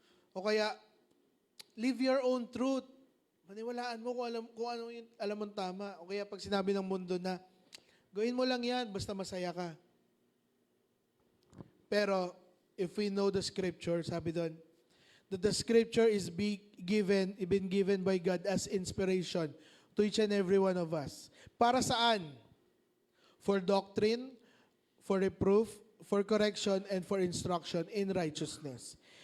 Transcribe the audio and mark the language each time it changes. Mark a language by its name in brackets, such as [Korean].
[Filipino] O kaya [English] live your own truth. [Filipino] Maniwalaan mo kung ano yung alam mong tama. O kaya pag sinabi ng mundo na, gawin mo lang yan, basta masaya ka. [English] Pero, if we know the scripture, [Filipino] sabi doon, [English] that the scripture is been given by God as inspiration to each and every one of us. [Filipino] Para saan? [English] For doctrine, for reproof, for correction, and for instruction in righteousness.